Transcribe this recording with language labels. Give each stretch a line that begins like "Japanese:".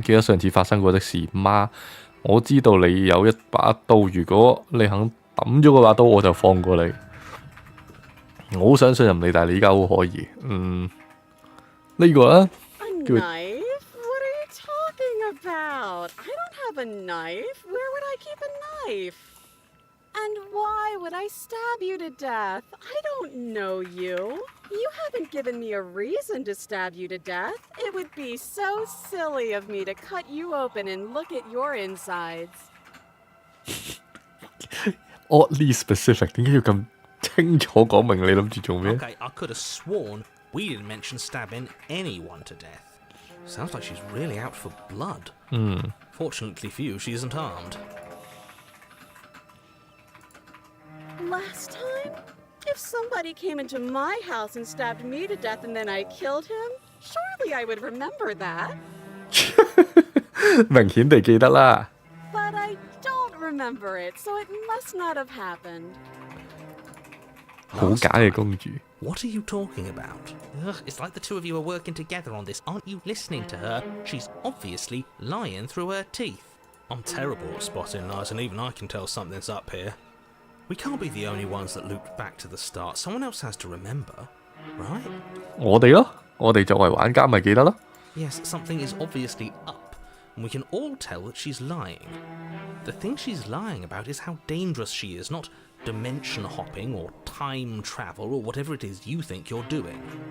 Cantonese: 記得上次發生過的事嗎？我知道你有一把刀，如果你肯抌咗嗰把刀，我就放過你。我好想信任你，但係你依家好可疑。呢個啊，
English: A knife? What are you talking about? I don't have a knife. Where would I keep a knife? And why would I stab you to death? I don't know you. You haven't given me a reason to stab you to death. It would be so silly of me to cut you open and look at your insides. Oddly specific，
Cantonese: 點解要咁清楚講明你諗住做咩？
English: Okay, I could have sworn we didn't mention stabbing anyone to death. Sounds like she's really out for blood. Fortunately for you, she isn't armed. Last time? If somebody came into my house and stabbed me to death and then I killed him, surely I would remember that.
Cantonese: 明顯地記得啦。
English: But I don't remember it, so it must not have happened.
Cantonese: 好假嘅公主。
English: What are you talking about? Ugh, it's like the two of you are working together on this. Aren't you listening to her? She's obviously lying through her teeth. I'm terrible at spotting lies, and even I can tell something's up here. We can't be the only ones that looped back to the start. Someone else has to remember, right?
Cantonese: 我哋咯，我哋作為玩家咪記得咯。
English: Yes, something is obviously up, and we can all tell that she's lying. The thing she's lying about is how dangerous she is, not dimension hopping or time travel or whatever it is you think you're doing.